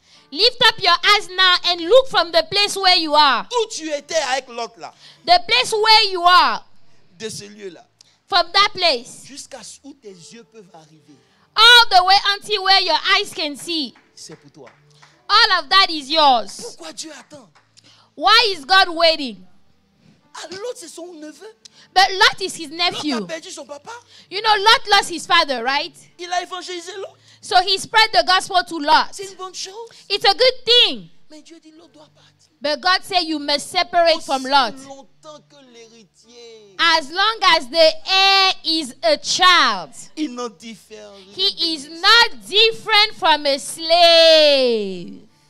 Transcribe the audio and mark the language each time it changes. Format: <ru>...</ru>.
<en>Lift up your eyes now and look from the place where you are.</en> <fr>où tu étais avec l'autre là,</fr> <en>The place where you are,</en> <fr>de ce lieu-là,</fr> <en>from that place,</en> <fr>jusqu'à où tes yeux peuvent arriver,</fr> <en>all the way until where your eyes can see.</en> <fr>c'est pour toi.</fr> <en>All of that is yours.</en> <fr>Pourquoi Dieu attend?</fr> <en>Why is God waiting?</en> <fr>Ah, l'autre, c'est son neveu.</fr> <en>But Lot is his</en> <fr>L'autre a</fr> <en>nephew.</en> <fr>perdu son papa.</fr> <en>You know, Lot lost his father, right?</en> <fr>Il a évangélisé l'autre.</fr> <en>So he spread the gospel to Lot.</en> <fr>C'est une bonne chose.</fr> <en>It's a good thing.</en> <fr>Mais Dieu dit, l'autre doit partir.</fr> <en>But God said you must separate from Lot.</en> <fr>Aussi longtemps que l'héritier,</fr> <en>As long as the heir is a child,</en> <fr>il n'en diffère rien.</fr> <en>he is not different from a slave.</en>